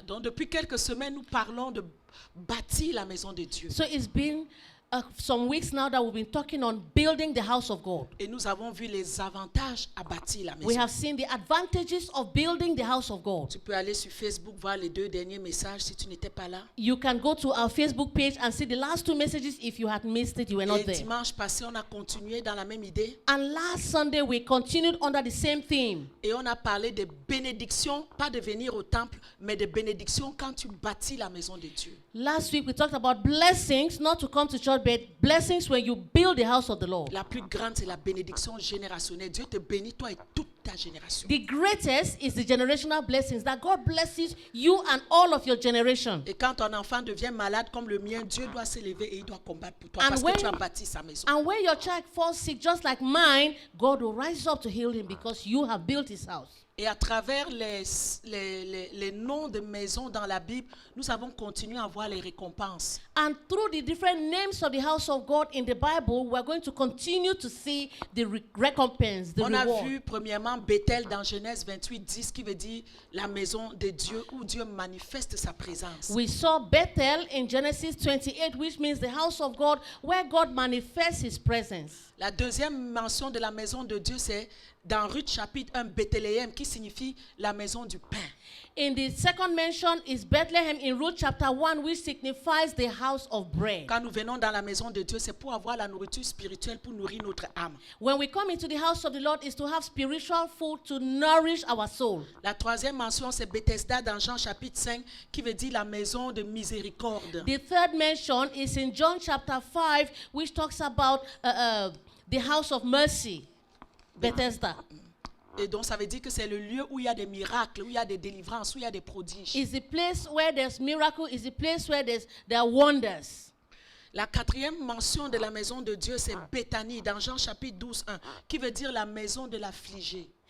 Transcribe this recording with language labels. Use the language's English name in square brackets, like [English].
[French] Donc, depuis quelques semaines, nous parlons de bâtir la maison de Dieu. [English] So it's been some weeks now that we've been talking on building the house of God. [French] Et nous avons vu les avantages à bâtir la maison. [English] We have seen the advantages of building the house of God. [French] Tu peux aller sur Facebook voir les 2 derniers messages si tu n'étais pas là. [English] You can go to our Facebook page and see the last 2 messages if you had missed it, you were not [French] Et [English] there. [French] dimanche passé, on a continué dans la même idée. [English] And last Sunday, we continued under the same theme. [French] Et on a parlé de bénédictions, pas de venir au temple, mais de bénédictions quand tu bâtis la maison de Dieu. [English] Last week, we talked about blessings, not to come to church, but blessings when you build the house of the Lord. [French] La plus grande, c'est la bénédiction générationnelle. Dieu te bénit, toi et toute ta génération. [English] The greatest is the generational blessings, that God blesses you and all of your generation. [French] Et quand ton enfant devient malade comme le mien, Dieu doit s'élever et il doit combattre pour toi [English] And [French] parce [English] when- [French] que tu as bâti sa maison. [English] And when your child falls sick, just like mine, God will rise up to heal him because you have built his house. [French] Et à travers les noms de maisons dans la Bible, nous avons continué à voir les récompenses. [English] And through the different names of the house of God in the Bible, we're going to continue to see the recompense, the [French] On a [English] reward. [French] vu premièrement Bethel dans Genèse 28, 10 qui veut dire la maison de Dieu où Dieu manifeste sa présence. [English] We saw Bethel in Genesis 28, which means the house of God, where God manifests his presence. [French] La deuxième mention de la maison de Dieu, c'est dans Ruth chapitre 1, Bethléem, qui signifie la maison du pain. [English] In the second mention is Bethlehem in Ruth chapter 1, which signifies the house of bread. [French] Quand nous venons dans la maison de Dieu, c'est pour avoir la nourriture spirituelle pour nourrir notre âme. [English] When we come into the house of the Lord, is to have spiritual food to nourish our soul. [French] La troisième mention, c'est Bethesda dans Jean chapitre 5, qui veut dire la maison de miséricorde. [English] The third mention is in John chapter 5, which talks about the house of mercy, Bethesda. [French] Et donc, ça veut dire que c'est le lieu où il y a des miracles, où il y a des délivrances, où il y a des prodiges. [English] Is the place where there's miracle, is the place where there are wonders. [French] La quatrième mention de la maison de Dieu, c'est Béthanie dans Jean chapitre 12, 1, qui veut dire la maison de l'affligé.